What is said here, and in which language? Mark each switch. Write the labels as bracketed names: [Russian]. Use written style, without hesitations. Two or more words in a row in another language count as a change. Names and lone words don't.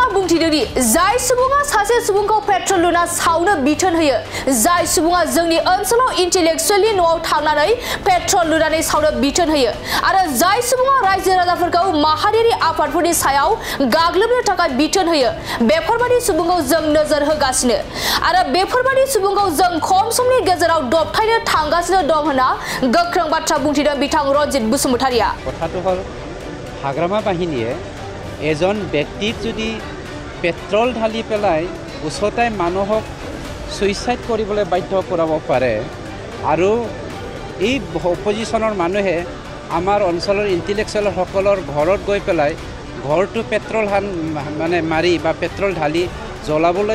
[Bodo] बुंथिदों दि जाय सुबुङा सासे सुबुंखौ पेट्रल लुना सावनो बिथोन होयो जाय सुबुङा जोंनि ओनसोलाव इंटेलेक्चुअली न'आव थांनानै पेट्रल लुनानै सावनो बिथोन होयो आरो जाय सुबुङा रायजो राजाफोरखौ माहारियारि आफादफोरनि सायाव गाग्लोबनो थाखाय बिथोन होयो बेफोरबादि सुबुंखौ जों नोजोर होगासिनो आरो बेफोरबादि सुबुंखौ जों खम समनि गेजेराव दबथायनो थांगासिनो दं होनना गोख्रों बाथ्रा बुंथिदों बिथां रनजित बसुमतारिया [Assamese] কথাটো হল হাগ্ৰামা বাহিনীয়ে এজন ব্যক্তিক যদি পেট্ৰল ঢালি পেলাই উচতাই মানুহক সুইসাইড কৰিবলৈ বাধ্য কৰাব পাৰে আৰু এই অপজিশনৰ মানুহে আমাৰ অঞ্চলৰ ইন্টেলেকচুৱেল সকলৰ ঘৰত গৈ পেলাই ঘৰটো পেট্ৰল মানে মাৰি বা পেট্ৰল ঢালি জ্বলাবলৈ